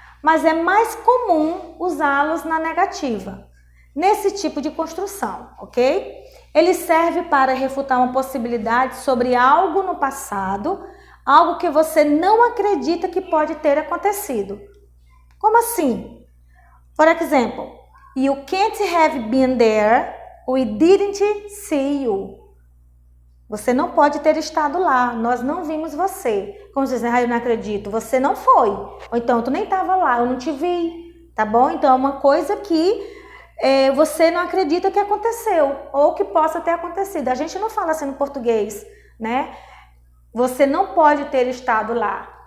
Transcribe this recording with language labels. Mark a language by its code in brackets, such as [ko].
[pt] Mas é mais comum usá-los na negativa, nesse tipo de construção, ok? Ele serve para refutar uma possibilidade sobre algo no passado, algo que você não acredita que pode ter acontecido. Como assim? [en] For example, you can't have been there, we didn't see you. [pt] Você não pode ter estado lá, nós não vimos você. Como você diz, eu não acredito, você não foi. Ou então, tu nem estava lá, eu não te vi, tá bom? Então, é uma coisa que você não acredita que aconteceu, ou que possa ter acontecido. A gente não fala assim no português, né? Você não pode ter estado lá.